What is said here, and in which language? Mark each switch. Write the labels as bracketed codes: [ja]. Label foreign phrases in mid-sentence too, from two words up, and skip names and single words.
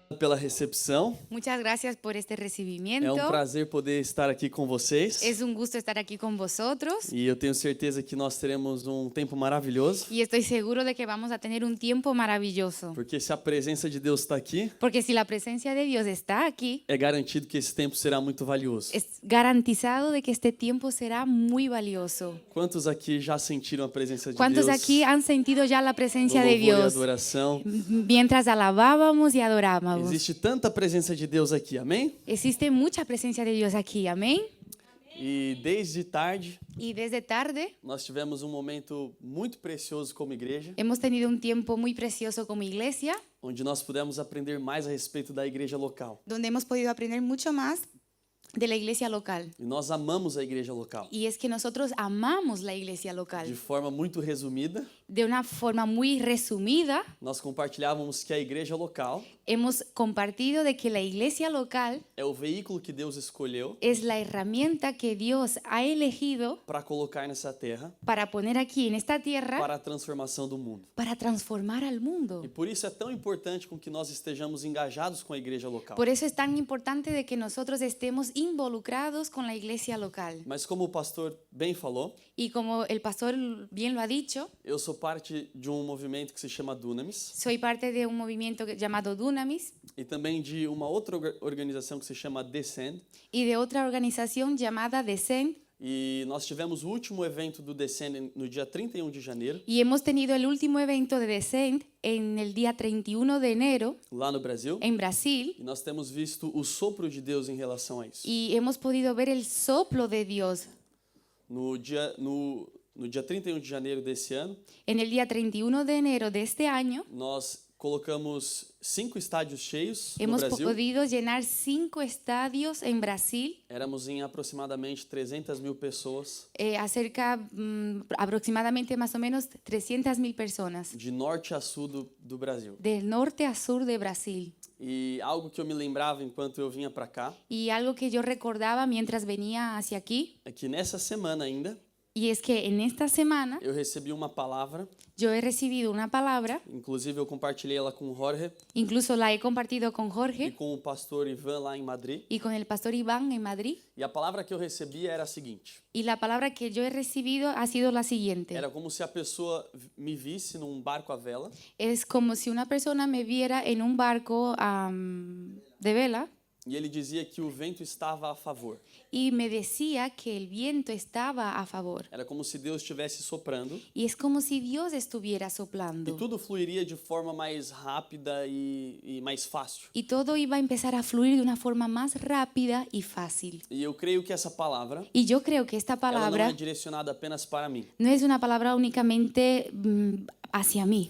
[pt] pela recepção. [es] Muchas gracias por este [pt] É [es] recibimiento. [pt] prazer poder estar aqui com vocês. [es] Es un gusto estar aquí con vosotros [pt] E eu tenho certeza que nós teremos tempo maravilhoso. [es] y estoy seguro de que vamos a tener un tiempo maravilloso. [pt] Porque se a presença de Deus está aqui, [es] Porque si la presencia de Dios está aquí, [pt] é garantido que esse tempo será muito valioso. [es] es garantizado de que este tiempo será muy valioso. [pt] Quantos aqui já sentiram a presença de [es] ¿Cuántos [pt] Deus? [es] aquí han sentido ya la [pt] No [es] presencia de [pt] louvor e [es] Dios [pt] adoração. [es] mientras alabábamos y adorábamos? [pt] Existe tanta presença de Deus aqui, amém? [es] Existe mucha presencia de Dios aquí, amén. [pt] E desde tarde [es] Y desde tarde [pt] nós tivemos momento muito precioso como igreja, [es] hemos tenido un tiempo muy precioso como iglesia, [pt] onde nós pudemos aprender mais a respeito da igreja local. [es] donde hemos podido aprender mucho más de la iglesia local. [pt] E nós amamos a igreja local. [es] Y es que nosotros amamos la iglesia [pt] De [es] local. [pt] forma muito resumida, [es] De una forma muy resumida, [pt] nós compartilhávamos que a igreja local [es] hemos compartido de que la iglesia local [pt] é o veículo que Deus escolheu [es] es la herramienta que Dios ha elegido [pt] para colocar nessa terra [es] para poner aquí en esta tierra [pt] para a transformação do mundo. [es] para transformar al mundo. [pt] E por isso é tão importante com que nós estejamos engajados com a igreja local. [es] Por eso es tan importante de que nosotros estemos involucrados con la iglesia local. [pt] Mas como o pastor bem falou, [es] Y como el pastor bien lo ha dicho, [pt] eu sou parte de movimento que se chama Dunamis [es] soy parte de un movimiento llamado Dunamis [pt] e também de uma outra organização que se chama Descend. [es] y de otra organización llamada Descend. [pt] E nós tivemos o último evento do Descend no dia 31 de janeiro, [es] Y hemos tenido el último evento de Descend en el día 31 de enero [pt] lá no Brasil. [es] en Brasil. [pt] E nós temos visto o sopro de Deus em relação a isso. [es] Y hemos podido ver el soplo de Dios. [pt] No dia 31 de janeiro desse ano, [es] En el día 31 de enero de este año [pt] nós colocamos 5 estádios cheios no [es] hemos [pt] Brasil. [es] podido llenar 5 estadios en Brasil. [pt] Éramos em aproximadamente 300.000 pessoas, [es] Aproximadamente más o menos 300.000 personas, [pt] de norte a sul do Brasil. [es] del norte a sur de Brasil. [pt] E algo que eu me lembrava enquanto eu vinha para cá, [es] Y algo que yo recordaba mientras venía hacia aquí, [pt] é que nessa semana ainda, [es] y es que en esta semana [pt] eu recebi uma palavra, [es] yo he recibido una palabra, [pt] inclusive eu compartilhei ela com o Jorge [es] incluso la he compartido con [pt] e [es] Jorge [pt] com o pastor Ivan lá em Madrid. [es] y con el pastor Iván en Madrid. [pt] E a palavra que eu recebi era a seguinte: [es] Y la palabra que yo he recibido ha sido la siguiente. [pt] era como se a pessoa me visse num barco à vela [es] Es como si una persona me viera en un barco de vela [pt] e ele dizia que o vento estava a favor. [es] y me decía que el viento estaba a favor. [pt] Era como se Deus estivesse soprando [es] Y es como si Dios estuviera [pt] e [es] soplando. [pt] tudo fluiria de forma mais rápida e mais fácil. [es] Y todo iba a empezar a fluir de una forma más rápida y fácil. [pt] E eu creio que essa palavra, [es] Y yo creo que esta [pt] ela não é [es] palabra [pt] direcionada apenas para mim, [es] no es una palabra únicamente hacia mí,